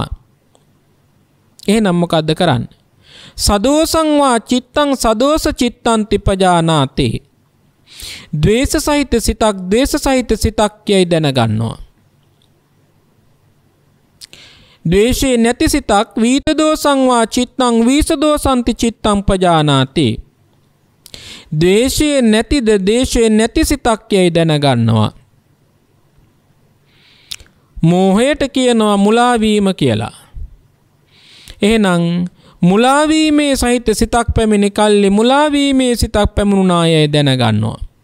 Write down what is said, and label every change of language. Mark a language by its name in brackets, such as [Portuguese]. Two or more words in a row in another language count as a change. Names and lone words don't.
[Sinhala] එහෙනම් මොකද්ද කරන්නේ? [Pali] සදෝසං වා චිත්තං සදෝස චිත්තන්ති පජානාති. [Sinhala] ද්වේෂ සහිත සිතක් ද්වේෂ සහිත සිතක් යයි දැනගන්නවා. ද්වේෂේ නැති සිතක් [Pali] වීත දෝසං වා චිත්තං වීස දෝසන්ති චිත්තං පජානාති. [Sinhala] ද්වේෂේ නැතිද ද්වේෂේ නැති සිතක් යයි දැනගන්නවා. මෝහයට කියනවා මුලා වීම කියලා. එහෙනම් මුලා වීමේ සහිත සිතක් පැමිණි කල්ලි මුලා වීමේ සිතක් පැමුණා යයි දැනගන්නවා.